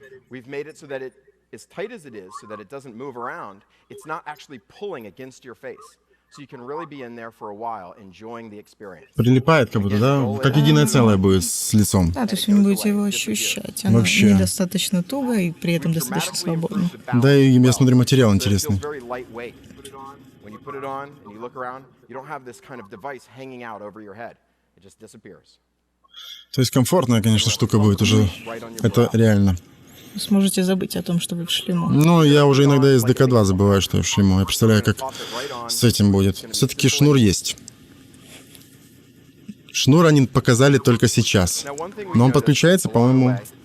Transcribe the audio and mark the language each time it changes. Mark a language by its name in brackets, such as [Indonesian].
[English] We've made it so that it, as tight as it is, so that it doesn't move around, it's not actually pulling against your face. So you can really be in there for a while, enjoying the experience. [Russian] Прилипает как будто, да? Как единое целое будет с лицом. Да, то есть вы не будете его ощущать. Оно Вообще. недостаточно туго и при этом достаточно свободно. Да, и я смотрю, материал интересный. [English] When you put it on and you look around, you don't have this kind of device hanging out over your head. It just disappears. [Russian] То есть комфортная, конечно, штука будет уже. Это реально. Вы сможете забыть о том, что вы в шлему. Ну, я уже иногда из ДК-2 забываю, что я в шлему. Я представляю, как с этим будет. Все-таки шнур есть. Шнур они показали только сейчас. Но он подключается, по-моему...